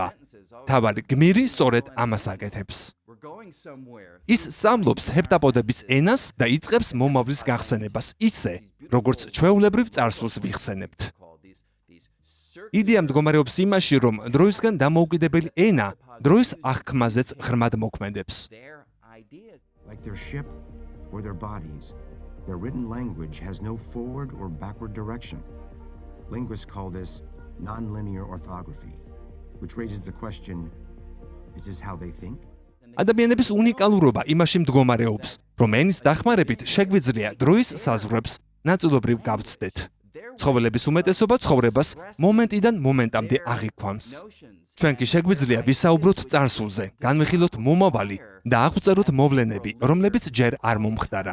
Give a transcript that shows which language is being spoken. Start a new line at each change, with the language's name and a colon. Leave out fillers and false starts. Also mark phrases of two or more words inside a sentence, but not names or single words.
Georgian: თავარი გმირი სწორედ ამას აკეთებს. ის სწავლობს ჰეპტაპოდების ენას და იწყებს მომავლის გახსენებას ისე, როგორც ჩვეულებრივ წარსულს ვიხსენებთ. იდეა მდგომარეობს იმაში, რომ დროისგან დამოუკიდებელი ენა დროის აღქმაზეც ღრმად მოქმედებს.
English: Like their ship or their bodies, their written language has no forward or backward direction. Linguists call this nonlinear orthography, which raises the question, is this how they think?
Georgian: ადამიანების უნიკალურობა იმაში მდგომარეობს, რომ ენის დახმარებით შეგვიძლია დროის საზღვრებს ნაწილობრივ გავცდეთ. ცხოველების უმეტესობა ცხოვრებას მომენტიდან მომენტამდე აღიქვამს. ჩვენ კი შეგვიძლია ვისაუბროთ წარსულზე, განვიხილოთ მომავალი და აღვწეროთ მოვლენები, რომლებიც ჯერ არ მომხდარა.